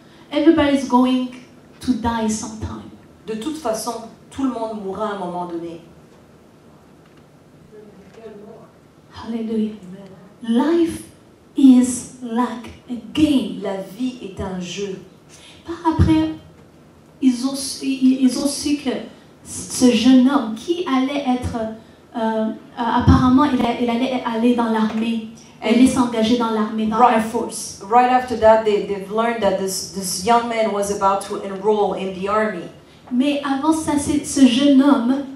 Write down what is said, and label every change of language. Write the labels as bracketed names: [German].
[English] Everybody's going to die sometime. [French] De toute façon, tout le monde mourra à un moment donné. [English] Hallelujah. Life is like a game. [French] La vie est un jeu. Par après, ils ont su que ce jeune homme qui allait être, apparemment, il allait aller dans l'armée. Il allait s'engager dans l'armée, dans l'Air Force. [English] Right after that, they've learned that this young man was about to enroll in the army. [French] Mais avant ça, ce jeune homme